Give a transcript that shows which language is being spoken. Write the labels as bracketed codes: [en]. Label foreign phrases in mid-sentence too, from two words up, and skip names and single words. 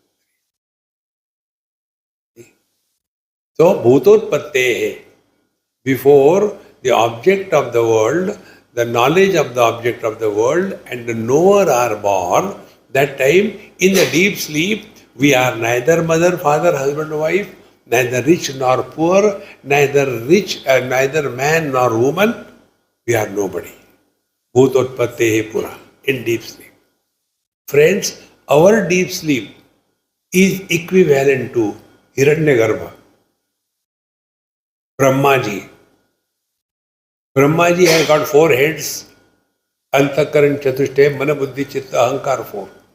[en] So, Bhutotpattehe, before the object of the world, the knowledge of the object of the world and the knower are born, that time in the deep sleep, we are neither mother, father, husband, wife, neither rich nor poor, neither man nor woman, we are nobody. [sa] Bhutotpattehe pura, [en] in deep sleep. Friends, our deep sleep is equivalent to Hiranyagarbha. Brahmaji. Brahmaji has got 4 heads. [sa] Antakaran Chatushtay, Mana Buddhi Chitta Ahankar 4.